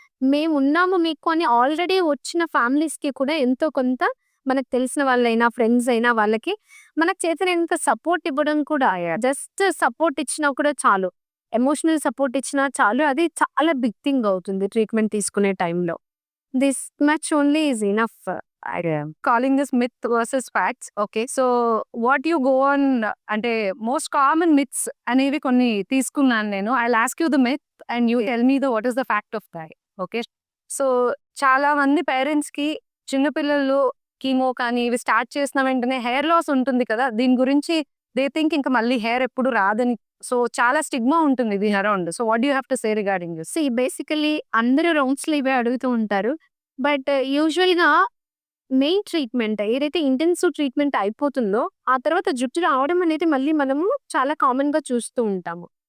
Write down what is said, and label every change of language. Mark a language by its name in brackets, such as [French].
[Telugu] మేమున్నాము మీకు అని ఆల్రెడీ వచ్చిన ఫ్యామిలీస్‌కి కూడా ఎంతో కొంత మనకు తెలిసిన వాళ్ళైనా, ఫ్రెండ్స్ అయినా వాళ్ళకి మనకు చేతనైనంత సపోర్ట్ ఇవ్వడం కూడా, జస్ట్ సపోర్ట్ ఇచ్చినా కూడా చాలు. ఎమోషనల్ సపోర్ట్ ఇచ్చినా చాలు. అది చాలా బిగ్ థింగ్ అవుతుంది ట్రీట్మెంట్ తీసుకునే టైంలో. [English] This much only is enough. I am calling this myth versus facts. Okay, so what you go on, [Telugu] అంటే most common myths అనేవి కొన్ని తీసుకున్నాను నేను. [English] I'll ask you the myth and you tell me what is the fact of that. Okay, so [Telugu] చాలా మంది పేరెంట్స్‌కి చిన్న పిల్లలు కీమో కానీ ఇవి స్టార్ట్ చేసిన వెంటనే హెయిర్ లాస్ ఉంటుంది కదా! దీని గురించి [English] they think [Telugu] ఇంక మళ్ళీ హెయిర్ ఎప్పుడు రాదని. [English] so, [Telugu] చాలా స్టిగ్మా ఉంటుంది దీని around. [English] So, what do you have to say regarding this? [Telugu] Basically అందరూ రౌండ్స్‌లో ఇవే అడుగుతూ ఉంటారు. బట్ యూజువల్‌గా మెయిన్ ట్రీట్మెంట్ ఏదైతే ఇంటెన్సివ్ ట్రీట్మెంట్ అయిపోతుందో, ఆ తర్వాత జుట్టు రావడం అనేది మళ్ళీ మనము చాలా కామన్‌గా చూస్తూ ఉంటాము.